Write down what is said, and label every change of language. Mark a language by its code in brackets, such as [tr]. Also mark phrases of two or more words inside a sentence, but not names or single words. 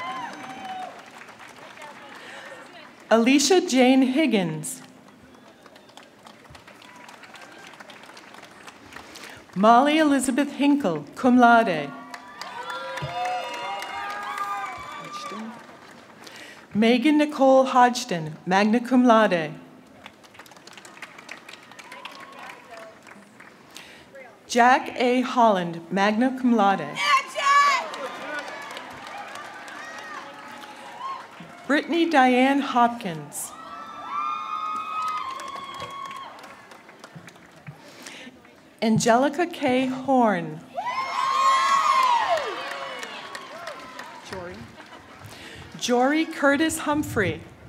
[en] Alicia Jane Higgins. Molly Elizabeth Hinkle, [la] cum laude. [en] Megan Nicole Hodgson, [la] magna cum laude. [en] Jack A. Holland, [la] magna cum laude. [en] Brittany Diane Hopkins. Angelica K. Horn. Jory Curtis Humphrey.